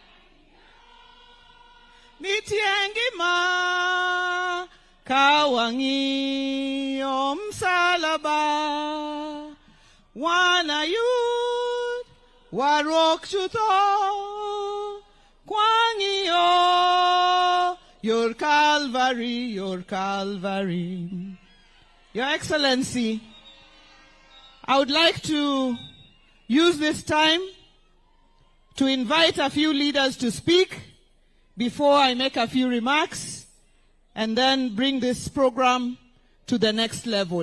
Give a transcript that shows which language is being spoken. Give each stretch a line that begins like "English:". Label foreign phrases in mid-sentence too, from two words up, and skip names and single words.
Luo (Kenya and Tanzania): Nitie ngima kawang'iyo msalaba, wanayud warok chutho kwang'iyo
English: your Calvary, your Calvary. Your Excellency, I would like to use this time to invite a few leaders to speak before I make a few remarks and then bring this program to the next level.